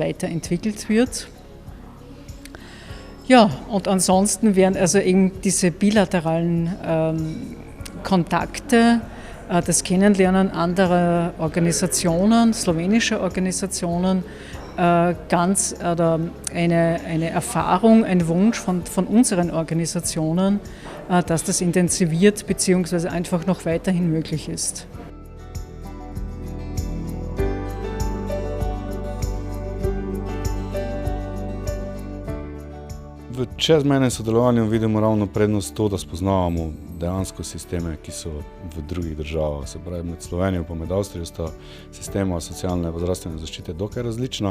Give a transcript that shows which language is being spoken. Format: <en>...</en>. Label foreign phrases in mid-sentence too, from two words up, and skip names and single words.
<de>weiterentwickelt wird. Ja, und ansonsten wären also eben diese bilateralen Kontakte, das Kennenlernen anderer Organisationen, slowenischer Organisationen, eine Erfahrung, ein Wunsch von unseren Organisationen, dass das intensiviert bzw. einfach noch weiterhin möglich ist.</de> <sl>V čezmejnem sodelovanju vidimo ravno prednost to, da spoznavamo dejansko sisteme, ki so v drugih državah. Se pravi, med Slovenijo pa med Avstrijo sta sistema socialne in zdravstvene zaščite dokaj različna.</sl>